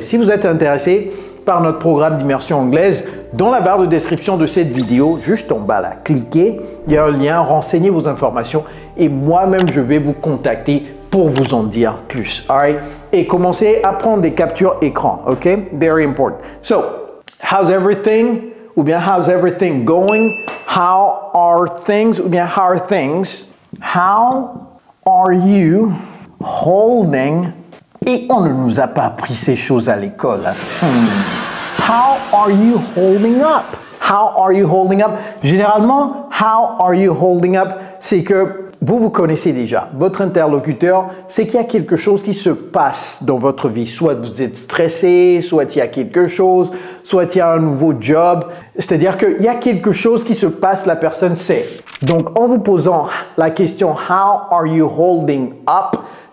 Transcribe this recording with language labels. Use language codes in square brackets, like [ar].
[fr] Si vous êtes intéressé par notre programme d'immersion anglaise, dans la barre de description de cette vidéo, juste en bas là, cliquez, il y a un lien, renseignez vos informations et moi-même, je vais vous contacter pour vous en dire plus. Alright? Et commencez à prendre des captures écran, ok? [en] Very important. So, how's everything? [fr] Ou bien [en] how's everything going? How are things? [fr] Ou bien [en] how are things? How are you holding? [fr] Et on ne nous a pas appris ces choses à l'école. [en] How are you holding up? How are you holding up? [fr] Généralement, [en] how are you holding up? [fr] C'est que vous connaissez déjà. Votre interlocuteur, c'est qu'il y a quelque chose qui se passe dans votre vie. Soit vous êtes stressé, soit il y a quelque chose, soit il y a un nouveau job. C'est-à-dire qu'il y a quelque chose qui se passe, la personne sait. Donc, en vous posant la question « [en] How are you holding up ?»